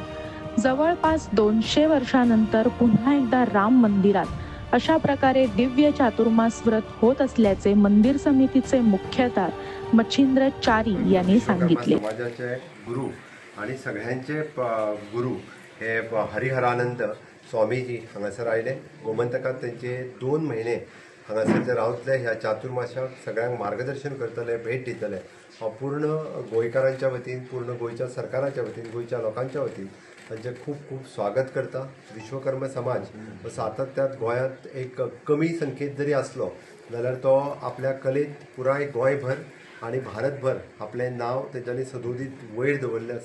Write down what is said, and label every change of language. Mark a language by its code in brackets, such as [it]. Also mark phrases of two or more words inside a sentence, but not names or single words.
[mr] जवळपास 200 वर्षांनंतर पुन्हा एकदा राम मंदिरात अशा प्रकारे दिव्य चातुर्मास व्रत होत असल्याचे मंदिर समितीचे मुख्यदार मच्छिंद्र चारी यांनी सांगितले। [kok] समाजाचे गुरु आणि सगळ्यांचे गुरु हे हरिहरानंद स्वामीजी हांगासर आयले। गोमंतकात त्यांचे 2 महिने हांगासर ते रावतले। ह्या चातुर्मासाक सगळ्यांक मार्गदर्शन करतले, भेट दितले। पूर्ण गोंयकारांच्या वतीन, पूर्ण गोंयच्या सरकाराच्या वतीन, गोंयच्या लोकांच्या वतीन तांचे खूप खूप स्वागत करता। विश्वकर्म समाज सातत्यात गोंयांत एक कमी संख्येत जरी असलो जाल्यार तो आपल्या कलेत पुराय गोंयभर आणि भारतभर आपले नाव तेंच्यांनी सदोदीत वयर दवरले आसा।